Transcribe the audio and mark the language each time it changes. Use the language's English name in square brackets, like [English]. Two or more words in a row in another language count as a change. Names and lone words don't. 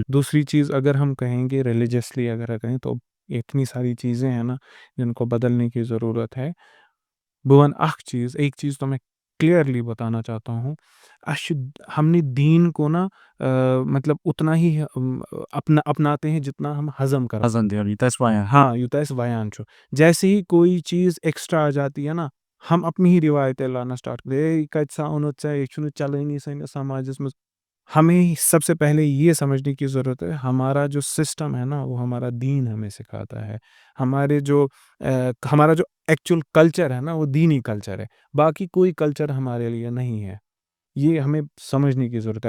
[Hindi] दूसरी चीज़ अगर हम कहेंगे रिलीजियसली अगर कहें, तो इतनी सारी चीज़ें हैं ना जिनको बदलने की ज़रूरत है। भुवन एक चीज़ तो मैं क्लियरली बताना चाहता हूँ। हमने दीन को ना मतलब उतना ही अपनाते हैं जितना हम हज़म करते हैं। [English] Hasn't there? That's why I [Hindi] हाँ, यूँ तो ऐसे बयान छो। जैसे ही कोई चीज़ एक्स्ट्रा आ जाती है ना, हम अपनी ही रिवायतें लाना स्टार्ट कर दें, [Kashmiri] कत साउन ये छुन चलनी सैनिस समाजस में। [Hindi] हमें सबसे पहले ये समझने की ज़रूरत है, हमारा जो सिस्टम है ना, वो हमारा दीन हमें सिखाता है। हमारा जो एक्चुअल कल्चर है ना, वो दीनी कल्चर है। बाकी कोई कल्चर हमारे लिए नहीं है। ये हमें समझने की ज़रूरत है।